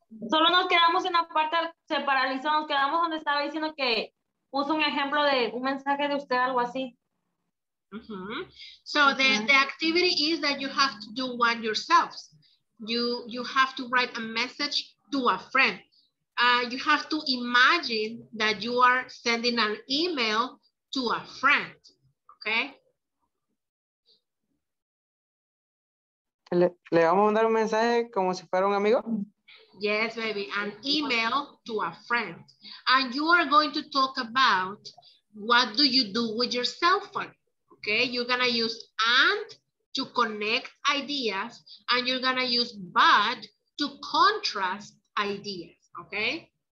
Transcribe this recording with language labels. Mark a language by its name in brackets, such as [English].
[Spanish] Solo nos quedamos en la parte, se paralizó, nos quedamos donde estaba diciendo que puso un ejemplo de un mensaje de usted, algo así. [English] So the activity is that you have to do one yourselves. You have to write a message to a friend. You have to imagine that you are sending an email to a friend, okay? [Spanish] ¿Le vamos a mandar un mensaje como si fuera un amigo? [English] Yes, baby, an email to a friend. And you are going to talk about what do you do with your cell phone, okay? You're gonna use and to connect ideas, and you're gonna use but to contrast ideas, okay?